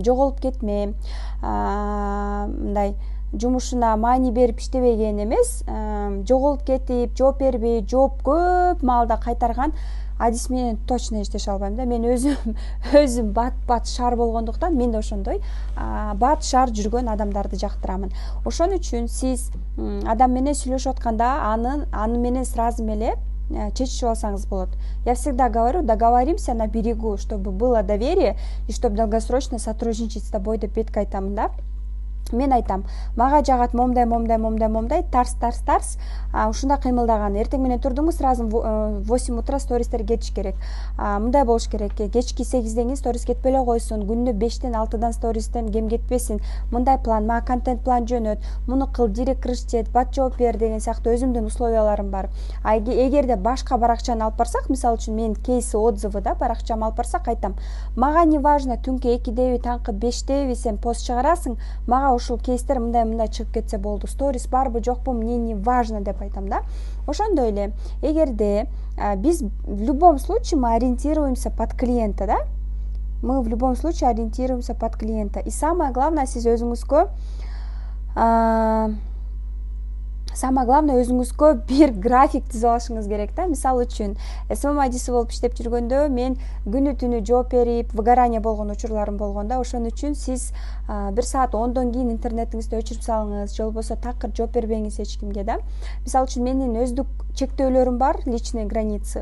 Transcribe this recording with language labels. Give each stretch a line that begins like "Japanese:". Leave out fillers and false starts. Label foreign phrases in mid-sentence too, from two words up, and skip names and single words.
Kyrgyz: Жоголуп кетмем, мындай жумушуна маани берип иштебеген эмес, жоголуп кетип, жооп бербей, жооп көп маалда кайтарган адис менен точно иштеше албайм да. Мен өзүм бат шар болгондуктан, мен да ошондой бат шар жүргөн адамдарды жактырамын. Ошон үчүн сиз адам менен сүйлөшүп атканда аны менен сразу эле чечишип алсаңыз болот.
Russian: Я всегда говорю, договоримся на берегу, чтобы было доверие и чтобы долгосрочно сотрудничать с тобой
Kyrgyz: деп бетке айтамын да. Мен айтам, мага жагат момдай, тарс, ушундай кыймылдаган. Эртең менен турдуңуз,
Russian: сразу 8 утра
Kyrgyz: стористер кетиш керек. Мындай болуш керек, кечки 8ден сторис кетпей эле койсун, күнүнө 5тен 6дан стористен кем кетпесин. Мындай план, мага контент план жөнөт, муну кыл, директ кырыштет, бат жооп бер деген сыяктуу өзүмдүн условияларым бар. Эгерде башка баракчаны алып барсак, мисалы үчүн мен кейс отзывы да баракчамы алып барсак, айтам, мага
Russian: не важно,
Kyrgyz: түнкү 2деби, таңкы 5деби сен пост чыгарасың, мага ушул кейстер мындай чыгып кетсе болду. Сторис барбы, жокпу,
Russian: мне не важно
Kyrgyz: деп айтам да. Ошондой эле, эгерде биз
Russian: в любом случае мы ориентируемся под клиента, да? Мы в любом случае ориентируемся под клиента. И самое главное,
Kyrgyz: сиз өзүңүзгө
Russian: самое главное
Kyrgyz: өзүңүзгө бир график түзүп алышыңыз керек да. Мисалы үчүн СММ айдиси болуп иштеп жүргөндө мен күнү түнү жооп берип выгорание болгон учурларым болгон да. Ошон үчүн сиз 1 саат 10дон кийин интернетиңизди өчүрүп салыңыз же болбосо такыр жооп бербеңиз эч кимге да. Мисалы үчүн менин өздүк чектөөлөрүм бар,
Russian: личный границы.